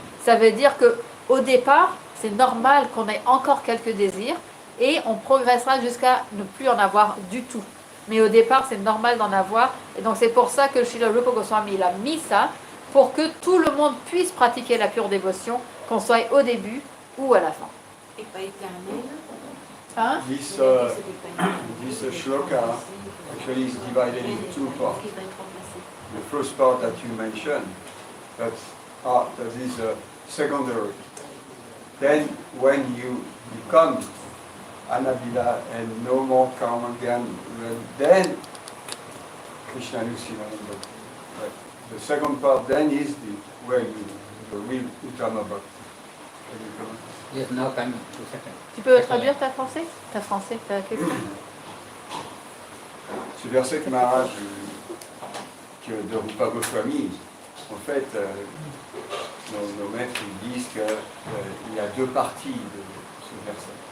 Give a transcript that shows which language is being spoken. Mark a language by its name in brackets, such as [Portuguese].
[French] Ça veut dire que au départ, c'est normal qu'on ait encore quelques désirs et on progressera jusqu'à ne plus en avoir du tout. Mais au départ, c'est normal d'en avoir. Et donc, c'est pour ça que Srila Rupa Goswami il a mis ça, pour que tout le monde puisse pratiquer la pure dévotion, qu'on soit au début ou à la fin. Et pas éternel. Hein? [English] This shloka actually is divided into two parts. The first part that you mentioned, that is secondary. Then when you become Anabila and no more karma again, then Krishna Nusinananda. But the second part then is where the real Uttama Bhakti. Yes, now coming to second. [French] Tu peux traduire ta français, ta question? Ce verset que Maharaj de Rupa Goswami, en fait, nos maîtres disent qu'il y a deux parties de ce verset.